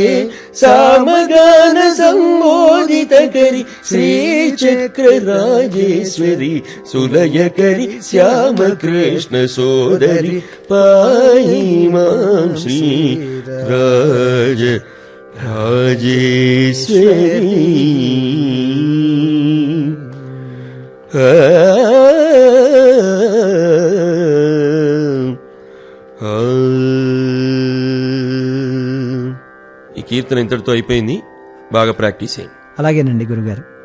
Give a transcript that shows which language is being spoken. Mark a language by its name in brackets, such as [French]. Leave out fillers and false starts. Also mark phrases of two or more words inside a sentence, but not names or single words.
[Sanskrit] सामगान सम्मोदित करि श्रीचक्रराजेश्वरी सुलयकरि श्यामकृष्ण सोदरी पाहि मां श्री राज [Telugu] राजेश्वरी ఈ కీర్తన ఇంతటితో అయిపోయింది. బాగా ప్రాక్టీస్ చేయండి. అలాగేనండి గురుగారు.